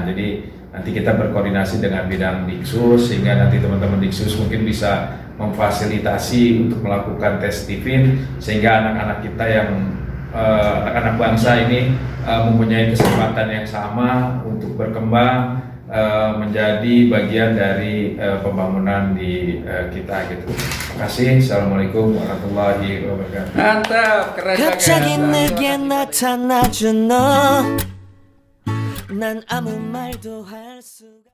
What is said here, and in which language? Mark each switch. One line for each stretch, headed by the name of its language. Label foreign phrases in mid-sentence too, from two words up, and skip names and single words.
Indonesian: Jadi nanti kita berkoordinasi dengan bidang Diksus, sehingga nanti teman-teman Diksus mungkin bisa memfasilitasi untuk melakukan tes Stevens, sehingga anak-anak kita yang anak-anak bangsa ini mempunyai kesempatan yang sama untuk berkembang, menjadi bagian dari pembangunan di kita gitu. Terima kasih.
Arabic: السلام عليكم ورحمة الله وبركاته.
Indonesian: Mantap, keren banget.
Korean: 갑자기 내게 나타나준 너, 난 아무 말도 할 수가